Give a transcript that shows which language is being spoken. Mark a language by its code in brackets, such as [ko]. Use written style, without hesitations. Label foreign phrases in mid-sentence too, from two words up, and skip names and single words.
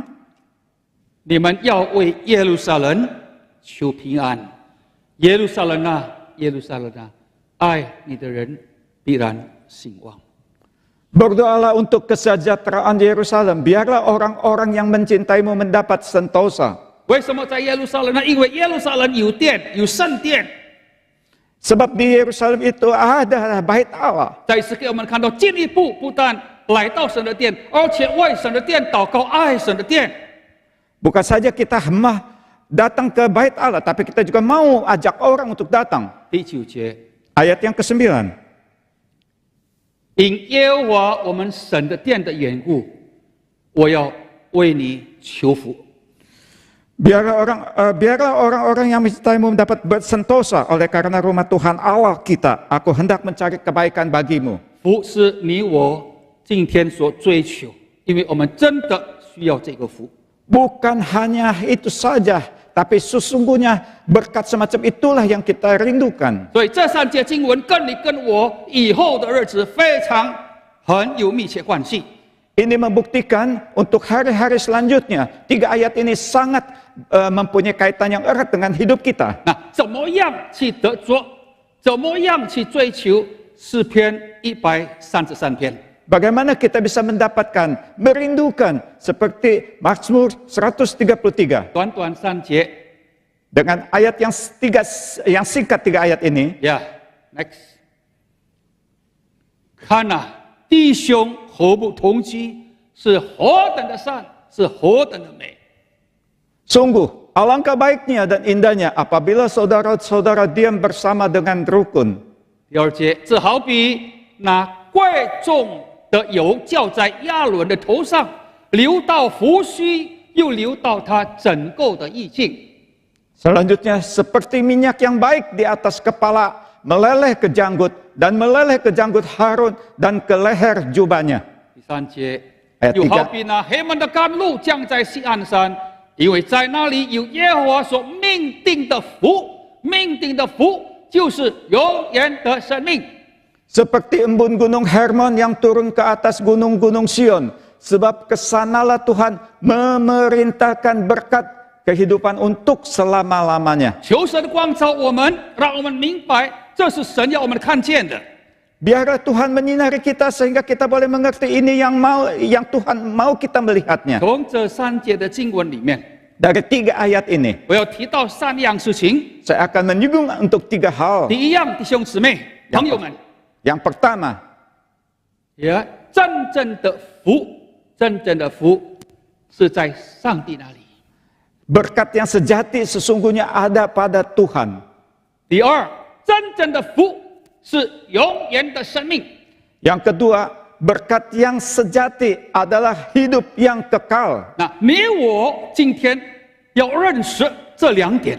[zh] 你们要为耶路撒冷求平安。耶路撒冷啊，耶路撒冷啊，爱你的人必然兴旺。 [id] berdoalah untuk kesejahteraan Yerusalem. Biarlah orang-orang yang mencintaimu mendapat sentosa. [zh] 为什么在耶路撒冷呢？因为耶路撒冷有殿，有圣殿。 [id] Sebab di Yerusalem itu ada bait Allah. [zh] 在此给我们看到，进一步不但来到神的殿，而且为神的殿祷告，爱神的殿。 [id] Bukan saja kita datang ke bait Allah, tapi kita juga mau ajak orang untuk datang. [zh] 第9节， [id] Ayat yang ke-9. [zh] 因耶和华我们神的殿的缘故，我要为你求福。 [id] Biarlah orang-orang yang mencintaimu mendapat bersentosa oleh karena rumah Tuhan Allah kita. Aku hendak mencari kebaikan bagimu. [zh] 福是你我今天所追求，因为我们真的需要这个福。 [id] Bukan hanya itu saja, tapi sesungguhnya berkat semacam itulah yang kita rindukan. [zh] 所以这3节经文跟你跟我以后的日子很有密切关系。 [id] Ini membuktikan untuk hari-hari selanjutnya. 3 ayat ini sangat mempunyai kaitan yang erat dengan hidup kita. [zh] 那怎么样去得着？怎么样去追求诗篇133篇？ [id] Bagaimana kita bisa mendapatkan, merindukan seperti Mazmur 133. [zh] 短短3节。 [id] Dengan ayat yang singkat 3 ayat ini. [en] Yeah, next. [zh] 看呐，弟兄和睦同居是何等的善，是何等的美。 [id] Sungguh, alangkah baiknya dan indahnya apabila saudara-saudara diam bersama dengan rukun. [zh] 第2节，这好比那贵重的油浇在亚伦的头上，流到胡须，又流到他整个的衣襟。 [id] Selanjutnya, seperti minyak yang baik di atas kepala, meleleh ke janggut, dan meleleh ke janggut Harun, dan ke leher jubahnya. [zh] 第3节， [id] ayat [zh] 又好 [id] 3. [zh] 比那黑门的甘露降在西安山，因为在那里有耶和华所命定的福，命定的福就是永远的生命。 [id] Seperti embun gunung Hermon yang turun ke atas gunung-gunung Sion. Sebab kesanalah Tuhan memerintahkan berkat kehidupan untuk selama-lamanya. [zh] 求神光照我们，让我们明白这是神要我们看见的。 [id] Biarlah Tuhan menyinari kita sehingga kita boleh mengerti ini yang Tuhan mau kita melihatnya. [zh] 从这3节的经文里面， [id] Dari 3 ayat ini, [zh] 我要提到3样事情。 [id] saya akan menyinggung untuk 3 hal. [zh] 第一样，弟兄姊妹、朋友们， [id] Yang pertama, [zh] 真正的福是在上帝那里。 [id] berkat yang sejati sesungguhnya ada pada Tuhan. [zh] 第二，真正的福是永远的生命。 [id] Yang kedua, berkat yang sejati adalah hidup yang kekal. [zh] 那你我今天要认识这2点，